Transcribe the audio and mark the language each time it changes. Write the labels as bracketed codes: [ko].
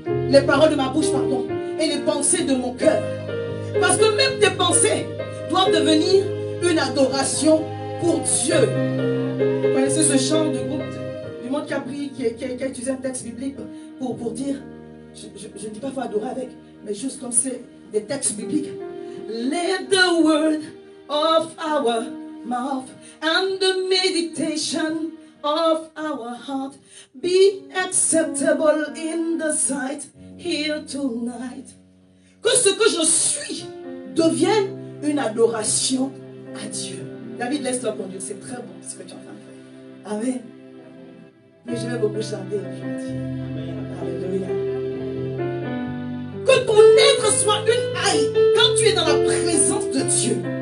[fr] Les paroles de ma bouche, pardon. Et les pensées de mon cœur. Parce que même tes pensées doivent devenir une adoration pour Dieu. Vous connaissez ce chant du groupe du monde qui a pris, qui a utilisé un texte biblique pour dire, je ne dis pas qu'il faut adorer avec, mais juste comme c'est des textes bibliques. [en] Let the word of our mouth and the meditation of our heart be acceptable in the sight here tonight. [fr] Que ce que je suis devienne une adoration à Dieu. David, laisse-toi conduire, c'est très bon ce que tu es en train de faire. Amen. Mais je vais beaucoup chanter aujourd'hui. Alléluia. Que ton être soit une haie quand tu es dans la présence de Dieu.